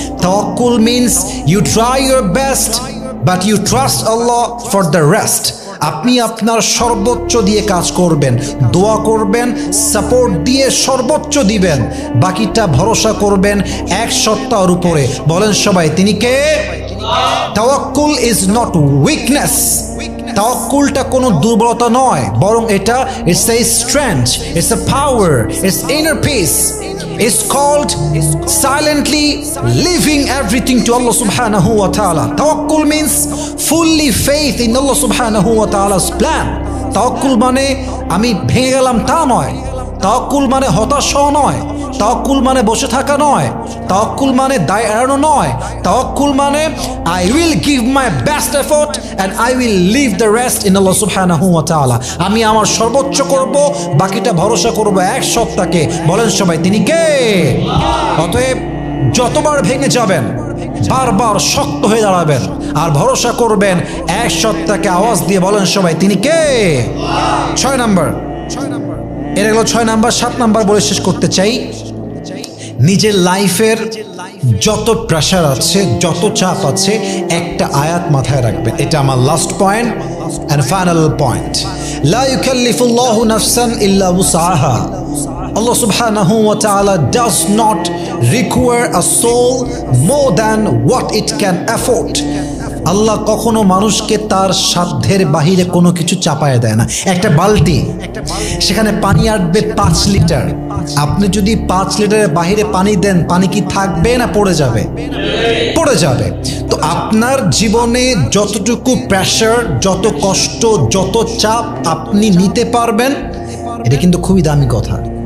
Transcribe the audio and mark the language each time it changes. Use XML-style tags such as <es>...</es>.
<en>Tawakkul means you try your best but you trust Allah for the rest.</en> <bn>আপনি আপনার সর্বোচ্চ দিয়ে কাজ করবেন, দোয়া করবেন, সাপোর্ট দিয়ে সর্বোচ্চ দিবেন, বাকিটা ভরসা করবেন এক সত্তার উপরে। বলেন সবাই, তিনি কে?</bn> <en>তাওয়াক্কুল is not weakness.</en> <bn>তাওয়াক্কুলটা কোনো দুর্বলতা নয়, বরং এটা</bn> <en>It's a strength, it's a power, it's inner peace. It's called silently leaving everything to Allah subhanahu wa ta'ala. Tawakkul means fully faith in Allah subhanahu wa ta'ala's plan.</en> <bn>Tawakkul মানে আমি ভেঙে গেলাম তা নয়। তাওয়াক্কুল মানে হতাশ হওয়া নয়। তাওয়াক্কুল মানে বসে থাকা নয়। তাওয়াক্কুল মানে দায় এড়ানো নয়।</bn> <en>তাওয়াক্কুল মানে I will give my best effort and I will leave the rest in Allah subhanahu wa ta'ala.</en> <bn>আমি আমার সর্বোচ্চ করব, বাকিটা ভরসা করব এক সত্তাকে। বলেন সবাই, তিনি কে? অতএব যতবার ভেঙে যাবেন বারবার শক্ত হয়ে দাঁড়াবেন আর ভরসা করবেন এক সত্তাকে। আওয়াজ দিয়ে বলেন সবাই, তিনি কে? 6 নাম্বার, এটা হলো 6 নাম্বার। 7 নাম্বার বলে শেষ করতে চাই। নিজের লাইফের যত প্রেশার আছে, যত চাপ আছে, একটা আয়াত মাথায় রাখবেন। এটা আমার</bn> <en>Last point and final point.</en> <ar>লা ইউকাল্লিফুল্লাহু নাফসান ইল্লা উসআহা।</ar> <en>Allah subhanahu wa ta'ala does not require a soul more than what it can afford.</en> <bn>আল্লাহ কখনো মানুষকে তার সাধ্যের বাহিরে কোনো কিছু চাপায় দেয় না। একটা বালতি, সেখানে পানি আটবে 5 লিটার। আপনি যদি 5 লিটারের বাহিরে পানি দেন, পানি কি থাকবে না পড়ে যাবে? পড়ে যাবে। তো আপনার জীবনে যতটুকু প্রেশার, যত কষ্ট, যত চাপ আপনি নিতে পারবেন, এটা কিন্তু খুবই দামি কথা।</bn>